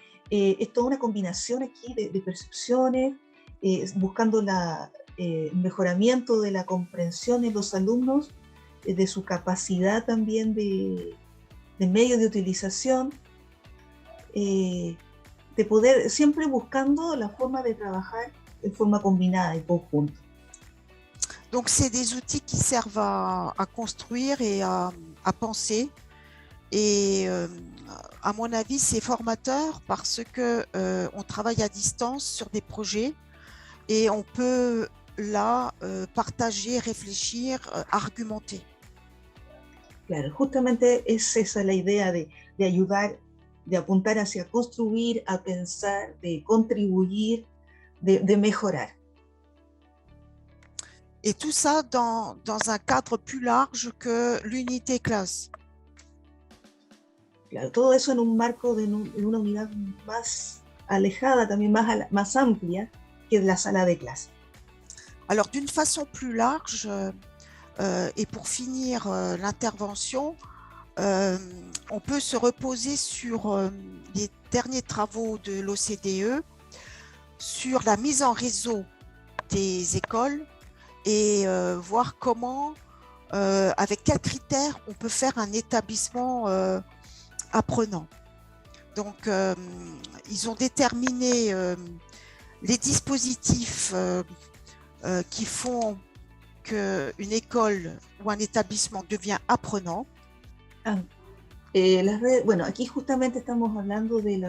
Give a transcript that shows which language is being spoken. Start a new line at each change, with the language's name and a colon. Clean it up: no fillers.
Spanish: Es toda una combinación aquí de percepciones, buscando el mejoramiento de la comprensión en los alumnos, de su capacidad también de medio de utilización, de poder, siempre buscando la forma de trabajar de forma combinada, en conjunto.
French: Donc, c'est des outils qui servent à construire et à penser. Et à mon avis, c'est formateur parce qu'on travaille à distance sur des projets et on peut là partager, réfléchir, argumenter.
Spanish: Claro, justamente es esa la idea de ayudar, de apuntar hacia construir, a pensar, de contribuir, de mejorar.
French: Et tout ça dans un cadre plus large que l'unité classe.
Spanish: Claro, todo eso en un marco de una unidad más alejada, también más amplia que la sala de clase.
French: Alors, d'une façon plus large, et pour finir l'intervention, on peut se reposer sur les derniers travaux de l'OCDE sur la mise en réseau des écoles et voir comment, avec quels critères on peut faire un établissement apprenant. Donc, ils ont déterminé les dispositifs qui font qu'une école ou un établissement devient apprenant.
Spanish: Bueno, aquí justamente estamos hablando